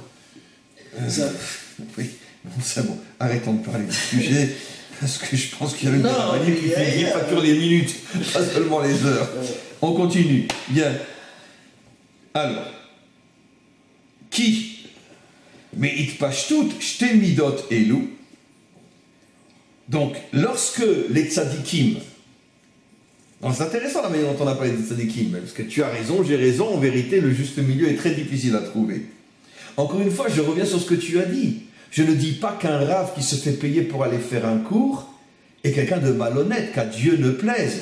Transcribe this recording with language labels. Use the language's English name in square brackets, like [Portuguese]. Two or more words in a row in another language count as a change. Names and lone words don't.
[French] Ça... Oui, bon, c'est bon. Arrêtons de parler du sujet, parce que je pense qu'il y a une Non, manière qui mais- facture les minutes, pas seulement les heures. On continue. Bien. Alors, qui mais [Hebrew] התפשטות שתי מדות אלו. [French] Donc, lorsque les tzadikim, donc c'est intéressant la manière dont on a parlé des tzadikim, parce que tu as raison, j'ai raison, en vérité, le juste milieu est très difficile à trouver. Encore une fois, je reviens sur ce que tu as dit. Je ne dis pas qu'un rave qui se fait payer pour aller faire un cours est quelqu'un de malhonnête, qu'à Dieu ne plaise.